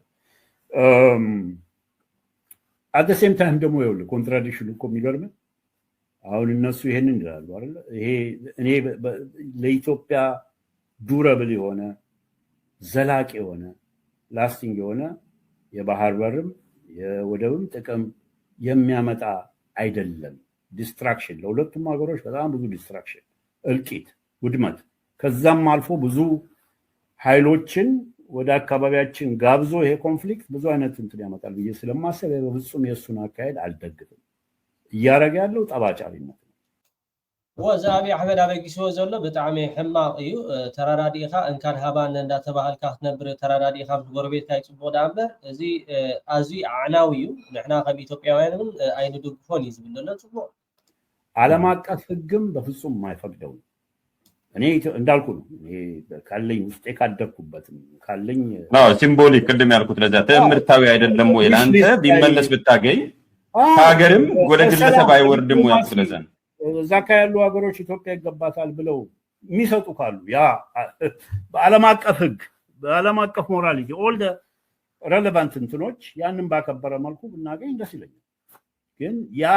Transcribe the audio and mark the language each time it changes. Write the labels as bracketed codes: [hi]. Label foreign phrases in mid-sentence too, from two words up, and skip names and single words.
[en] at the same time [am] ደግሞ ይኸውልህ ኮንትራዲክሽን እኮ የሚገርምህ አሁን እነሱ ይሄንን ይላሉ አይደል ይሄ እኔ ለኢትዮጵያ ዱረብል የሆነ ዘላቂ የሆነ ላስቲንግ የሆነ የባህር በርም የወደብም ጥቅም የሚያመጣ አይደለም ዲስትራክሽን ለሁለቱም ሀገሮች በጣም ብዙ ዲስትራክሽን እልቂት ውድመት ከዛም አልፎ ብዙ ኃይሎችን ወደ አካባቢያችን ጋብዞ ይሄ ኮንፍሊክት ብዙ አይነት እንትን ያመጣል ብዬ ስለማሰብ በፍጹም የእሱን አካሄድ አልደግፍም እያረገ ያለው ጠባጫሪነት ነው [ti] ወዛቢ አሕመድ አበጊስዎ ዘሎ ብጣዕሚ ሕማቅ እዩ ተራዳዲእኻ እንካን ሃባን እንዳተባሃልካ ክትነብር ተራዳዲእኻ ምስ ጎረቤትካ ይፅቡቅ ዳ እምበር እዚ ኣዝዩ ኣዕናዊ እዩ ንሕና ከም ኢትዮጵያውያን እውን ኣይንድግፎን እዩ ዝብል ዘሎ ፅቡቅ [am] ዓለም አቀፍ ህግም በፍጹም የማይፈቅደው እኔ እንዳልኩ ነው ካለኝ ውስጤ ካደኩበትም ካለኝ ሲምቦሊክ ቅድም ያልኩት ለዛ ትምህርታዊ አይደለም ወይ ለአንተ ቢመለስ ብታገኝ ሀገርም ወደ ግለሰብ አይወርድም ወይ ስለዛ እዛ ያሉ ሀገሮች ኢትዮጵያ ይገባታል ብለው የሚሰጡ ካሉ ያ በዓለም አቀፍ ህግ በዓለም አቀፍ ሞራሊቲ [en] all the relevant [am] እንትኖች ያንን ባከበረ መልኩ ብናገኝ ደስ ይለኛል ግን ያ